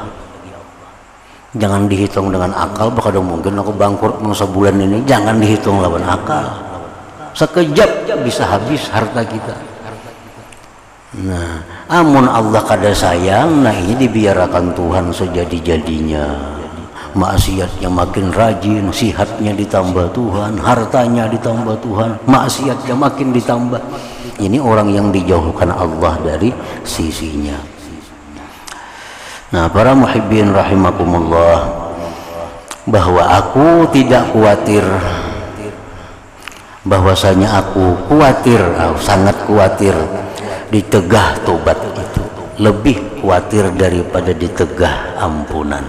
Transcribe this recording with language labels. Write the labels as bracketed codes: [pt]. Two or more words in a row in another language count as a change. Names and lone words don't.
[id] Jangan dihitung dengan akal, bakal mungkin aku bangkrut sebulan ini. Jangan dihitung lawan akal. Sekejap bisa habis harta kita. [bjn] Nah, amun Allah kada sayang, nah ini dibiarkan Tuhan sejadi-jadinya. [id] Maksiatnya makin rajin, sihatnya ditambah Tuhan, hartanya ditambah Tuhan, maksiatnya makin ditambah. Ini orang yang dijauhkan Allah dari sisinya. Nah, para [ar] محبين رحمكم الله, [id] bahwa aku tidak khawatir, bahwasanya aku khawatir, sangat khawatir ditegah tobat itu, lebih khawatir daripada ditegah ampunan.